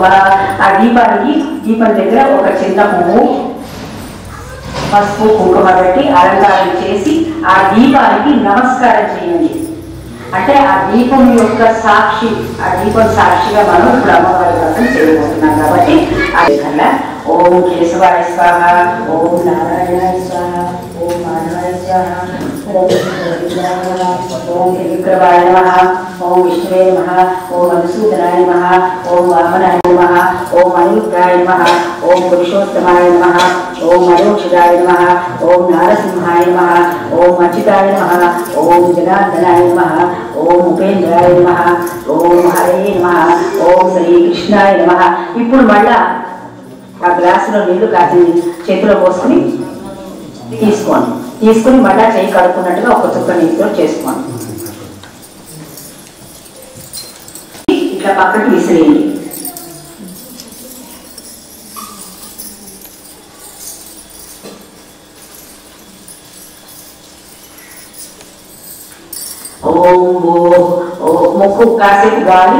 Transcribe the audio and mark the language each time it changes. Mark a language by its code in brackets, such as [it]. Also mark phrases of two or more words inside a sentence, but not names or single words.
[te] ఆ దీపం దగ్గర ఒక చిన్న పువ్వు పసుపు కుంకుమ పెట్టి అలంకారం చేసి ఆ దీపానికి నమస్కారం చేయండి. అంటే ఆ దీపం యొక్క సాక్షి, ఆ దీపం సాక్షిగా మనం ఇప్పుడు అమ్మవారి వ్రతం చేయబోతున్నాం కాబట్టి అదేకల్లా ఓం [sa] కేశవాయ స్వాహ, ఓం నారాయణ స్వాహ, ఓం మాధవాయ స్వాహ, ओम त्रिविक्रमाय नमः, ओम विष्णुवे नमः, ओम मधुसूदनाय नमः, ओम वामनाय नमः, ओम अनिरुद्धाय नमः, ओम पुरुषोत्तमाय नमः, ओम मरोक्षदाय नमः, ओम नारसिंहाय नमः, ओम अच्युताय नमः, ओम जनार्दनाय नमः, ओम उपेन्द्राय नमः, ओम हरे नमः, ओम श्री कृष्णाय नमः। [te] ఇప్పుడు మళ్ళా ఆ గ్లాసులో నీళ్లు కాచి చేతిలో పోసుకుని తీసుకొని మళ్ళా చేయి కడుక్కున్నట్టుగా ఒక చుక్క నీటితో చేసుకోండి. ఇట్లా పక్కకి విసిరేయండి. ముక్కు కాసేపు గాలి.